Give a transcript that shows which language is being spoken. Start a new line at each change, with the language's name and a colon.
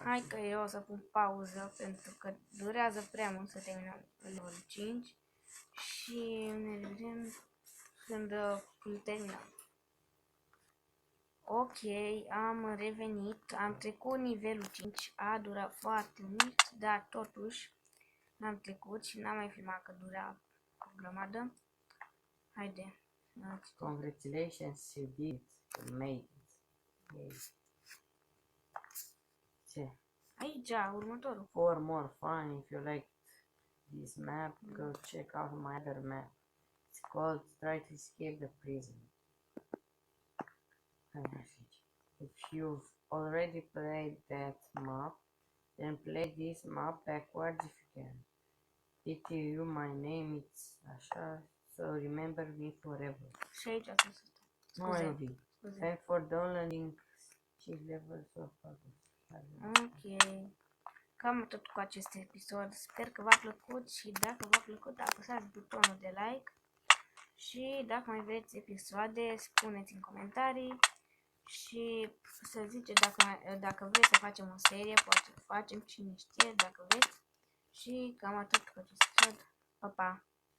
Romanian: Hai că eu o să pun pauză pentru că durează prea mult să terminăm level 5 și ne vedem când îl terminăm. Ok, am revenit, am trecut nivelul 5, a durat foarte mult, dar totuși n-am trecut și n-am mai filmat că dura o grămadă. Haide.
English: Congratulations, you did it. You made it. Yay.
Romanian: Ce? Aici, următorul.
English: For more fun, if you like this map, go check out my other map. It's called Try to Escape the Prison. If you've already played that map, then play this map backwards if you can. PTU, my name is Asha, so remember me forever.
Romanian: Și aici trebuie să stau. Nu mai iubi. Scuze.
English: Thanks for downloading 5 levels of Parcurs.
Romanian: Ok. Cam tot cu acest episod. Sper că v-a plăcut și dacă v-a plăcut apăsați butonul de like. Și dacă mai vreți episoade, spuneți în comentarii. Și să ziceți dacă vreți să facem o serie, poate să facem, cine știe, dacă vreți. Și cam atât cu acest episod. Pa, pa!